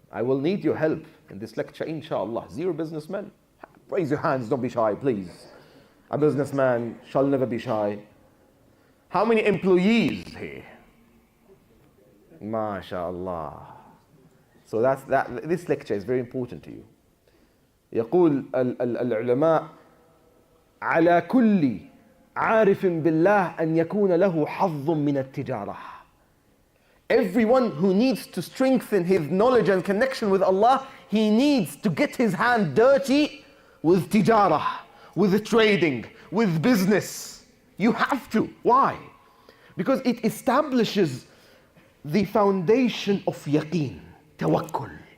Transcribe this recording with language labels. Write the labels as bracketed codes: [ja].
[en] I will need your help in this lecture, inshallah. 0 businessmen? Raise your hands, don't be shy, please. A businessman shall never be shy. How many employees here? MashaAllah. So this lecture is very important to you. [ar] يقول العلماء على كل عارف بالله أن يكون له حظ من التجارة. [en] Everyone who needs to strengthen his knowledge and connection with Allah, he needs to get his hand dirty with tijara, with trading, with business. You have to. Why? Because it establishes the foundation of yaqeen, tawakkul.